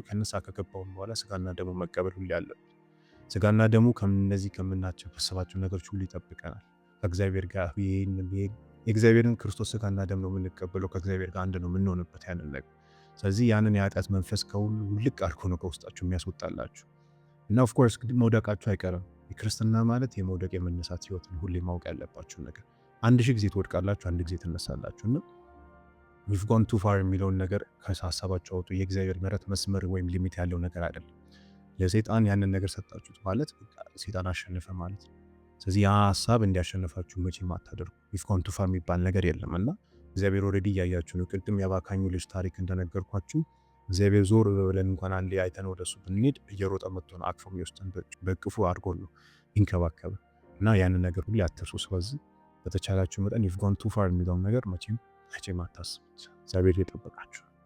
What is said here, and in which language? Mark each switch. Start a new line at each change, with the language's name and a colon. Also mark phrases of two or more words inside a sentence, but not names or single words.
Amharic: ከንስሐ ከገባውን በኋላ ስጋና ደግሞ መቀበል ሁሉ ያለን ስጋና ደግሞ ከነዚህ ከምናስባቸው ነገሮች ሁሉ ይጠብቀናል። ከእግዚአብሔር ጋር የእግዚአብሔርን ክርስቶስ ስጋና ደም ነው የምንቀበለው። ከእግዚአብሔር ጋር አንድ ነው የምንሆንበት ያንን ነገር። ስለዚህ ያንን የኃጢአት መንፈስ ከሁሉ ውልቅ አድርጎ ነው ከውስጣችሁ የሚያስወጣላችሁ እና
English: of course
Amharic: መውደቃችሁ አይቀርም። የክርስትና ማለት የመውደቅ የመነሳት ህይወት ነው። ሁሌ ማወቅ ያለባችሁ ነገር 1000 ጊዜ ትወድቃላችሁ፣ 1 ጊዜ ትነሳላችሁ እና
English: we've gone too far
Amharic: የሚለውን ነገር ከሀሳባችሁ አውጡ። የእግዚአብሔር ምሕረት መስመር ወይም ሊሚት ያለው ነገር አይደለም። ለሰይጣን ያንን ነገር ሰጣችሁት ማለት ሰይጣን አሸነፈ ማለት ነው። ስለዚህ ያ ሀሳብ እንዲያሸነፋችሁ መቼም አታደርጉ።
English: we've gone too far
Amharic: የሚባል ነገር የለም እና እግዚአብሔር ኦልሬዲ እያያችሁ ነው። ቅድም የባካኙ ልጅ ታሪክ እንደነገርኳችሁ እግዚአብሔር ዞር ብለን እንኳን አንዴ አይተን ወደሱ ብንሄድ እየሮጠ መጥቶ ነው አቅፎ የሚወስደን፣ በቅፉ አድርጎ ነው ይንከባከበ እና ያንን ነገር ሁሉ አትርሱ። ስለዚህ በተቻላችሁ መጠን
English: you've gone too far
Amharic: የሚለውን ነገር መቼም አታስቡት። እግዚአብሔር ይጠብቃችሁ።